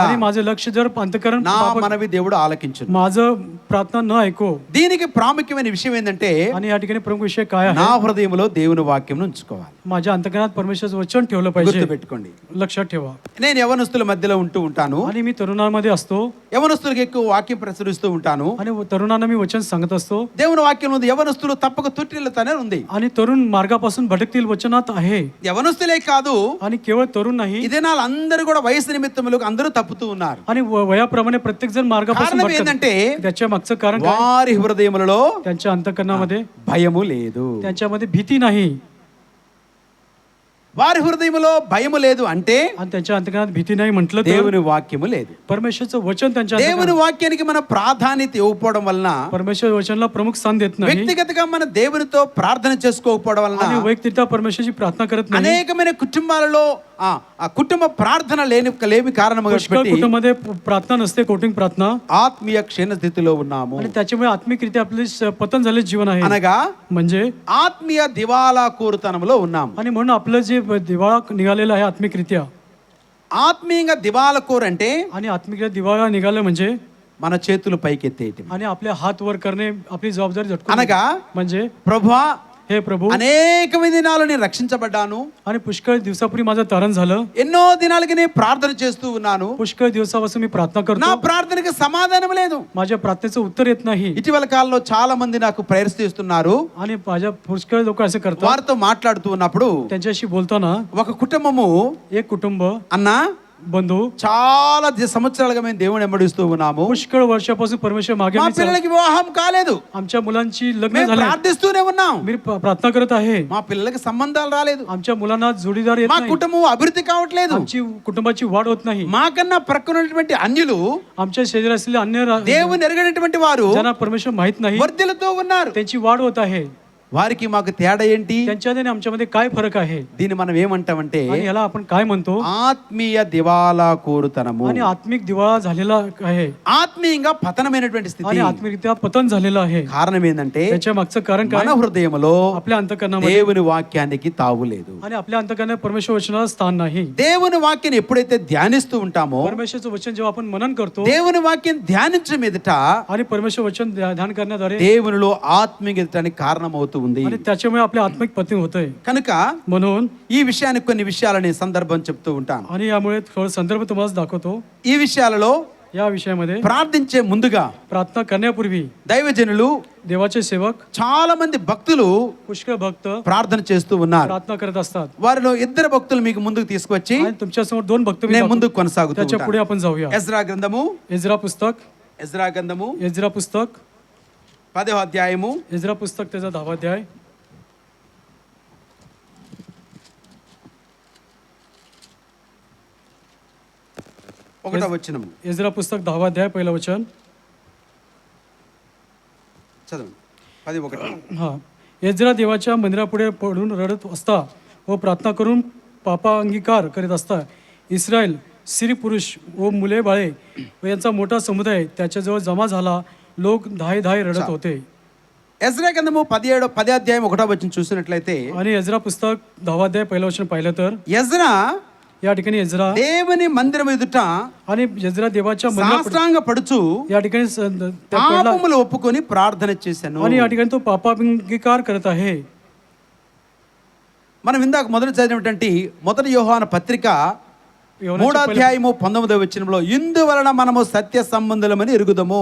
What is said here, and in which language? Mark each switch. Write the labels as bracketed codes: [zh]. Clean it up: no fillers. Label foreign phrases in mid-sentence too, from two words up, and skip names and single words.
[mr] आणि माझं लक्ष जर अंतःकरण [te] నా మనవి దేవుడు ఆలకించును. [mr] माझं प्रार्थना न ऐको. [te] దీనికి ప్రాముఖ్యమైన విషయం ఏంటంటే [mr] आणि या ठिकाणी प्रमुख विषय काय आहे? [te] నా హృదయంలో దేవుని వాక్యం ఉంచుకోవాలి. [mr] माझ्या अंतःकरणात परमेश्वराचं वचन ठेवलं पाहिजे. [te] గుర్తుపెట్టుకోండి. [mr] लक्षात ठेवा. [te] నేను యవనస్తుల మధ్యలో ఉంటూ ఉంటాను. [mr] आणि मी तरुणांमध्ये असतो [te] యవనస్తులకు ఎక్కువ వాక్యం ప్రచురిస్తూ ఉంటాను. [mr] आणि तरुणांना मी वचन सांगत असतो. [te] దేవుని వాక్యం ఉంది యవనస్తులు తప్పక తుట్టిల్లుతానే ఉంది. [mr] आणि तरुण मार्गापासून भटकतील वचनात आहे. [te] యవనస్తులే కాదు [mr] आणि केवळ तरुण नाही, [te] ఈ దినాలు అందరూ కూడా వయసు నిమిత్తములకు అందరూ తప్పుతూ ఉన్నారు. [mr] आणि वयाप्रमाणे प्रत्येक जण मार्गापासून [te] కారణం [mr] भटकत. [te] ఏంటంటే [mr] त्याच्या मागचं कारण काय? [te] వారి హృదయములలో [mr] त्यांच्या अंतःकरणामध्ये [te] భయము లేదు. [mr] त्यांच्यामध्ये भीती नाही. [te] వారి హృదయములో భయము లేదు అంటే [mr] आणि त्यांच्या अंतःकरणात भीती नाही म्हटलं तर [te] దేవుని వాక్యము లేదు. [mr] परमेश्वरचं वचन त्यांच्या [te] దేవుని వాక్యానికి మన ప్రాధాన్యత ఇవ్వకపోవడం వలన [mr] परमेश्वर वचनला प्रमुख स्थान देत नाही [te] వ్యక్తిగతంగా మన దేవునితో ప్రార్థన చేసుకోకపోవడం [mr] आणि [te] వలన [mr] वैयक्तिकता परमेश्वरची प्रार्थना करत नाही. [te] అనేకమైన కుటుంబాలలో ఆ కుటుంబ ప్రార్థన లేమి కారణముగా [mr] पुष्कळ [te] పెట్టి [mr] कुटुंबामध्ये प्रार्थना नसते, कोटिंग प्रार्थना, [te] ఆత్మీయ క్షీణ స్థితిలో ఉన్నాము. [mr] आणि त्याच्यामुळे आत्मिकरित्या आपले पतन झाले जीवन आहे. [te] అనగా [mr] म्हणजे [te] ఆత్మీయ దివాలా కోరుతనంలో ఉన్నాము. [mr] आणि म्हणून आपलं जे दिवाळा निघालेला आहे आत्मिकरित्या, [te] ఆత్మీయంగా దివాలా కోరు అంటే [mr] आणि आत्मिकरित्या दिवाळा निघालं म्हणजे [te] మన చేతులు పైకెత్తేయటం. [mr] आणि आपले हात वर करणे, आपली जबाबदारी झटकून [te] అనగా [mr] म्हणजे [te] ప్రభువా [mr] हे प्रभू, [te] అనేకమైన దినాలు నేను రక్షించబడ్డాను, [mr] आणि पुष्कळ दिवसापूर्वी माझं तारण झालं, [te] ఎన్నో దినాలకి నేను ప్రార్థన చేస్తూ ఉన్నాను, [mr] पुष्कळ दिवसापासून मी प्रार्थना [te] నా [mr] करतो, [te] ప్రార్థనకి సమాధానం లేదు. [mr] माझ्या प्रार्थनेचं उत्तर येत नाही. [te] ఇటీవల కాలంలో చాలా మంది నాకు ప్రేయర్స్ చేస్తున్నారు. [mr] आणि माझ्या पुष्कळ लोक असं करतात. [te] వారితో మాట్లాడుతూ ఉన్నప్పుడు [mr] त्यांच्याशी बोलताना [te] ఒక కుటుంబము [mr] एक कुटुंब, [te] అన్నా [mr] बंधू, [te] చాలా సంవత్సరాలుగా మేము దేవుని వెంబడిస్తూ ఉన్నాము, [mr] पुष्कळ वर्षापासून परमेश्वर मागे [te] మా [mr] मी चाल- [te] పిల్లలకి వివాహం కాలేదు, [mr] आमच्या मुलांची लग्न [te] మేము [mr] झाले, [te] ప్రార్థిస్తూనే ఉన్నాం, [mr] मी प्रार्थना करत आहे, [te] మా పిల్లలకి సంబంధాలు రాలేదు, [mr] आमच्या मुलांना जोडीदार येत [te] మా [mr] नाही, [te] కుటుంబం అభివృద్ధి కావట్లేదు, [mr] आमची कुटुंबाची वाढ होत नाही. [te] మాకన్నా ప్రక్కనటువంటి అన్యులు [mr] आमच्या शेजारी असलेले अन्य [te] దేవుని ఎరగనటువంటి వారు [mr] ज्यांना परमेश्वर माहित नाही [te] వర్ధిల్లుతూ ఉన్నారు. [mr] त्यांची वाढ होत आहे. [te] వారికి మాకు తేడా ఏంటి? [mr] त्यांच्यामध्ये आणि आमच्यामध्ये काय फरक आहे? [te] దీన్ని మనం ఏమంటామంటే [mr] आणि याला आपण काय म्हणतो? [te] ఆత్మీయ దివాలా కోరుతనము. [mr] आणि आत्मिक दिवाळा झालेला आहे, [te] ఆత్మీయంగా పతనమైనటువంటి స్థితి. [mr] आणि आत्मिकरित्या पतन झालेलं आहे. [te] కారణం ఏంటంటే [mr] त्याच्या मागचं कारण काय? [te] మన హృదయములో [mr] आपल्या अंतःकरणामध्ये [te] దేవుని వాక్యానికి తావు లేదు. [mr] आणि आपल्या अंतःकरणात परमेश्वर वचनाला स्थान नाही. [te] దేవుని వాక్యాన్ని ఎప్పుడైతే ధ్యానిస్తూ ఉంటామో, [mr] परमेश्वरचं वचन जेव्हा आपण मनन करतो [te] దేవుని వాక్యం ధ్యానించడం ఎదుట [mr] आणि परमेश्वर वचन ध्यान करण्याद्वारे, [te] దేవునిలో ఆత్మీయ ఎదటానికి కారణమవుతూ ఉంది. [mr] आणि त्याच्यामुळे आपले आत्मिक पतन होतंय. [te] కనుక [mr] म्हणून [te] ఈ విషయానికి కొన్ని విషయాలని సందర్భం చెప్తూ ఉంటాను. [mr] आणि यामुळे थोडं संदर्भ तुम्हाला दाखवतो. [te] ఈ విషయాలలో [mr] या विषयामध्ये [te] ప్రార్థించే ముందుగా [mr] प्रार्थना करण्यापूर्वी [te] దైవజనులు, [mr] देवाचे सेवक, [te] చాలా మంది భక్తులు [mr] पुष्कळ भक्त [te] ప్రార్థన చేస్తూ ఉన్నారు. [mr] प्रार्थना करत असतात. [te] వారిలో ఇద్దరు భక్తులు మీకు ముందుకు తీసుకొచ్చి [mr] आणि तुमच्या समोर दोन भक्त मी [te] నేను [mr] दाखवतो. [te] ముందుకు కొనసాగుతూ [mr] त्याच्या पुढे [te] ఉంటాను. [mr] आपण जाऊया. [te] ఎజ్రా గ్రంథము, [mr] एज्रा पुस्तक, [te] ఎజ్రా గ్రంథము [mr] एज्रा पुस्तक, [te] 10వ అధ్యాయము [mr] एज्रा पुस्तक त्याचा 10वा अध्याय, [te] 1వ వచనము [mr] एज्रा पुस्तक 10वा अध्याय, पहिलं वचन. [te] చదవండి. 10:1. [mr] हा, एज्रा देवाच्या मंदिरापुढे पडून रडत असता व प्रार्थना करून पापा अंगीकार करीत असता इस्रायल स्त्री पुरुष व मुले बाळे व यांचा मोठा समुदाय त्याच्याजवळ जमा झाला. लोक धाय रडत होते. [te] ఎజ్రా గ్రంథము 10 అధ్యాయం 1వ వచనం చూసినట్లయితే, [mr] आणि एज्रा पुस्तक 10वा अध्याय पहिलं वचन पाहिलं तर [te] ఎజ్రా [mr] या ठिकाणी एज्रा [te] దేవుని మందిరం ఎదుట [mr] आणि एज्रा देवाच्या मंदिरापुढे [te] సాష్టాంగ పడుచు [mr] या ठिकाणी त्या पडला, [te] పాపములు ఒప్పుకొని ప్రార్థన చేశాను. [mr] आणि या ठिकाणी तो पापांगीकार करत आहे. [te] మనం ఇందాక మొదట చదివినటువంటి 1 యోహాను పత్రిక 3వ అధ్యాయము 19వ వచనంలో, ఇందువలన మనము సత్య సంబంధులమని ఎరుగుదము.